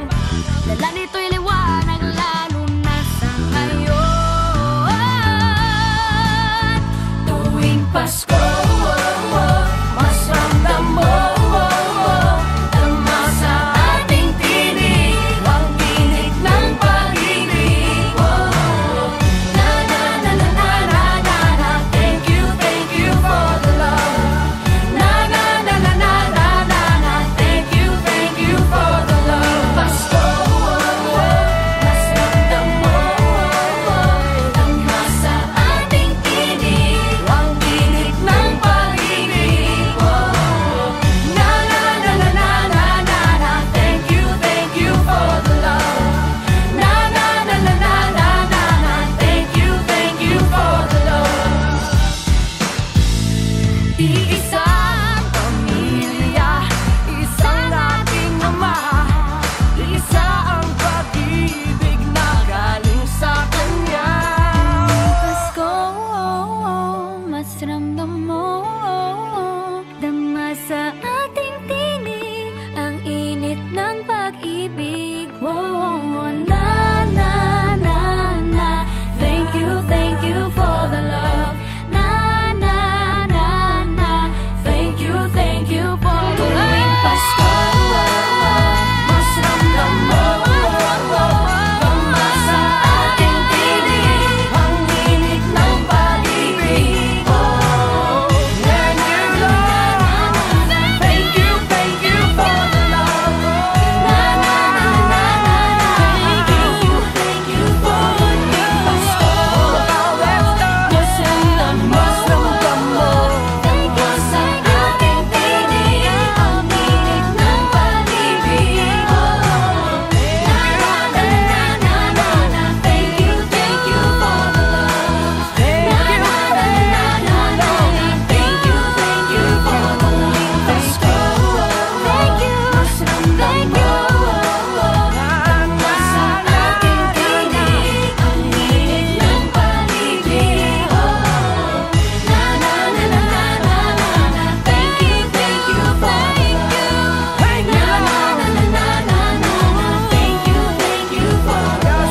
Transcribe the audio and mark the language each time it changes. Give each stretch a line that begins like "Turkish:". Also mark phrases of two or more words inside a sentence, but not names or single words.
Filipino: Dala nito'y liwanag, lalo na sa ngayon. Tuwing Pasko, mas ramdam mo, dama sa ating tinig ang init ng pag-ibig. Na na na na na na na na,
English: thank you for the love. Na na na na na na na na, thank you for the love.
Filipino: Pasko, mas ramdam mo, dama sa ating tinig ang init ng pag-ibig. Na na na na na na na na,
English: thank you for the love. Na na na na na na na na, thank you for the love.
Filipino: Iisang pamilya, isang ating ama, isa ang pag-ibig na galing sa Kanya. Pasko, mas ramdam mo, dama sa ating tinig ang init ng pag-ibig. Na na na na,
English: thank you for the love. Na na na na, thank you for the love.
Filipino: Tuwing Pasko, mas ramdam mo, dama sa ating tinig ang init ng pag-ibig. Na na na na,
English: thank you for the love. Na na na na na, thank you for the Pasko.
Filipino: Mas ramdam mo, dama sa ating tinig ang init ng pag-ibig. Na na na na na na,
English: thank you for the love. Na na na na na na, thank you for the love. Pasko, thank you,
Filipino: mas ramdam mo, dama sa ating tinig ang init ng pag-ibig. Na na na na na na na,
English: thank you for the love. Na na na na na na na, thank you for the love.